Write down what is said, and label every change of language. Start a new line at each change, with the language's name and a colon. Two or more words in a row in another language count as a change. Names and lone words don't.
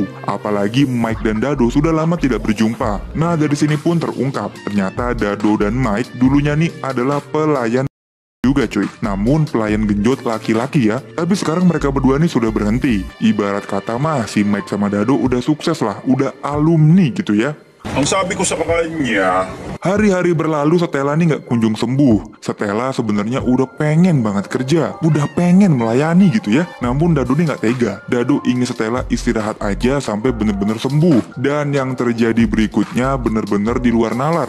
Indonesian: Apalagi Mike dan Dado sudah lama tidak berjumpa. Nah, dari sini pun terungkap, ternyata Dado dan Mike dulunya nih adalah pelayan juga cuy. Namun pelayan genjot laki-laki ya. Tapi sekarang mereka berdua nih sudah berhenti. Ibarat kata mah si Mike sama Dado udah sukses lah, udah alumni gitu ya.
Filipino: Ang sabi ko sa kanya,
Indonesian: hari-hari berlalu, Stella nih gak kunjung sembuh. Stella sebenarnya udah pengen banget kerja, udah pengen melayani gitu ya. Namun Dado nih gak tega. Dado ingin Stella istirahat aja sampai bener-bener sembuh. Dan yang terjadi berikutnya bener-bener di luar nalar.